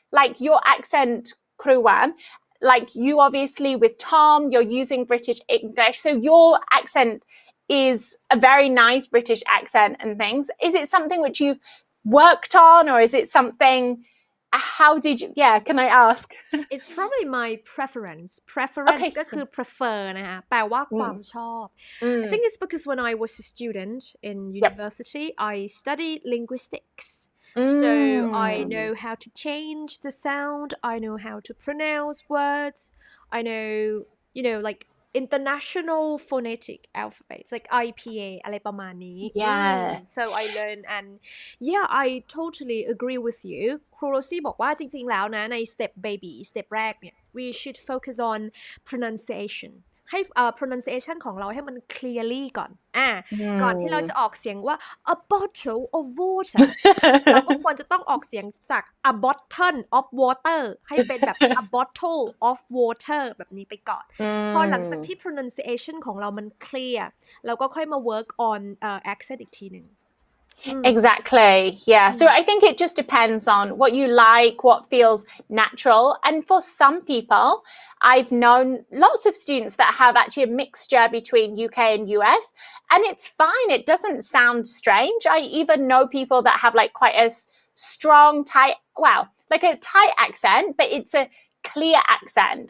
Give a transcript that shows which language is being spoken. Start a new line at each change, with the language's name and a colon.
English: Like your accent, Kruwan, like you obviously with Tom, you're using British English. So your accent is a very nice British accent and things. Is it something which you've worked on, or is it something, how did you, can I ask? It's probably my preference Okay.
Thai: ก็คือ
English: prefer
Thai: นะคะแปลว่าความชอบ
English: I think it's because when I was a student in university I studied linguistics so I know how to change the sound I know how to pronounce words I know like international phonetic alphabets like IPA
Thai: อะไรประมาณนี้
English: so I learned and I totally agree with you
Thai: ครูโรซี่บอกว่าจริงๆแล้วนะใน
English: step baby step
Thai: แรกเนี่ย
English: we should focus on pronunciation ให้pronunciation
Thai: ของเราให้มัน
English: clearly
Thai: ก่อน ก่อนที่เราจะออกเสียงว่า
English: a bottle of water
Thai: เราก็ควรจะต้องออกเสียงจาก a bottle of water ให้เป็นแบบ a bottle of water แบบนี้ไปก่อนพอหลังจากที่ pronunciation ของเรามัน clear เราก็ค่อยมา
English: work on accent
Thai: อีกทีหนึ่ง
English: Exactly. Yeah. So I think it just depends on what you like, what feels natural. And for some people, I've known lots of students that have actually a mixture between UK and US, and it's fine. It doesn't sound strange. I even know people that have like quite a strong, tight, like a tight accent, but it's a clear accent.